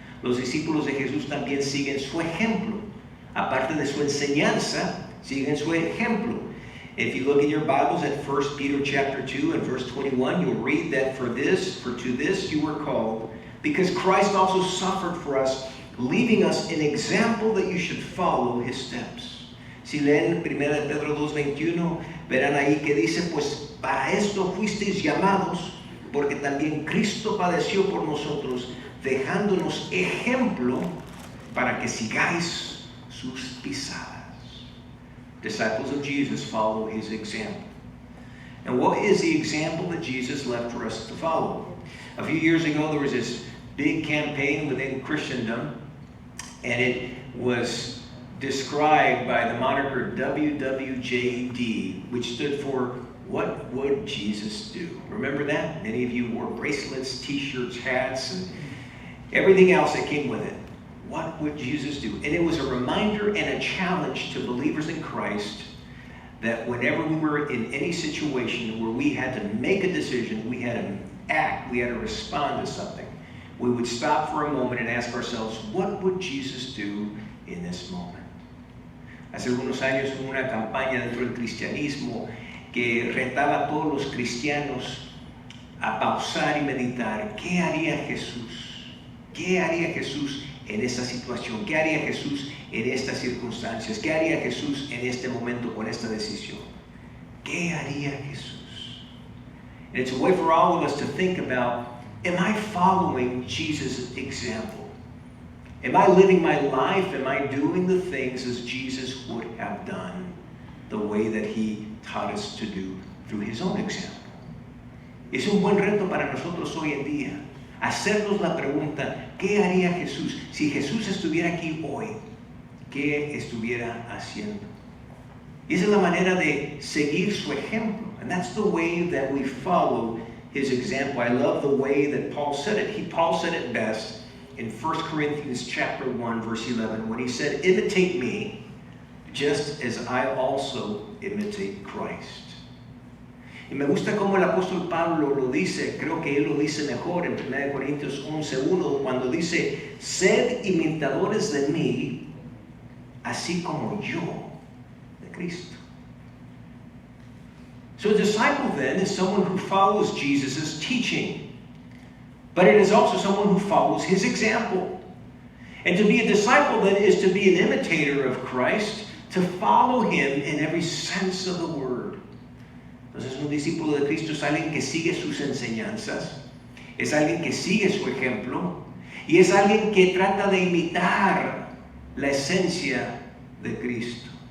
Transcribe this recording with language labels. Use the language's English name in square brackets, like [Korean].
[Spanish] Los discípulos de Jesús también siguen su ejemplo. Aparte de su enseñanza, siguen su ejemplo. [English] If you look in your Bibles at 1 Peter chapter 2 and verse 21, you'll read that for to this you were called, because Christ also suffered for us, leaving us an example that you should follow his steps. [Spanish] Si leen 1 Pedro 2:21, verán ahí que dice, pues para esto fuisteis llamados, porque también Cristo padeció por nosotros, dejándonos ejemplo para que sigáis sus pisadas. [English] Disciples of Jesus follow his example. And what is the example that Jesus left for us to follow? A few years ago, there was this big campaign within Christendom, and it was described by the moniker WWJD, which stood for What Would Jesus Do? Remember that? Many of you wore bracelets, t-shirts, hats, and everything else that came with it. What would Jesus do? And it was a reminder and a challenge to believers in Christ that whenever we were in any situation where we had to make a decision, we had to act, we had to respond to something, we would stop for a moment and ask ourselves, what would Jesus do in this moment? [Spanish] Hace algunos años hubo una campaña dentro del cristianismo que retaba a todos los cristianos a pausar y meditar. ¿Qué haría Jesús? ¿Qué haría Jesús en esta situación? ¿Qué haría Jesús en estas circunstancias? ¿Qué haría Jesús en este momento con esta decisión? ¿Qué haría Jesús? [English] And it's a way for all of us to think about, am I following Jesus' example? Am I living my life? Am I doing the things as Jesus would have done, the way that he taught us to do through his own example? [Spanish] Es un buen reto para nosotros hoy en día. Hacernos la pregunta, ¿qué haría Jesús? Si Jesús estuviera aquí hoy, ¿qué estuviera haciendo? Y esa es la manera de seguir su ejemplo. [English] And that's the way that we follow his example. I love the way that Paul said it. Paul said it best in 1 Corinthians chapter 1, verse 11, when he said, imitate me just as I also imitate Christ. [Spanish] Y me gusta como el apóstol Pablo lo dice, creo que él lo dice mejor en 1 Corintios 11:1, cuando dice, sed imitadores de mí, así como yo de Cristo. [English] So a disciple then is someone who follows Jesus' teaching, but it is also someone who follows his example. And to be a disciple then is to be an imitator of Christ, to follow him in every sense of the word. [Spanish] Entonces un discípulo de Cristo es alguien que sigue sus enseñanzas, es alguien que sigue su ejemplo y es alguien que trata de imitar la esencia de Cristo.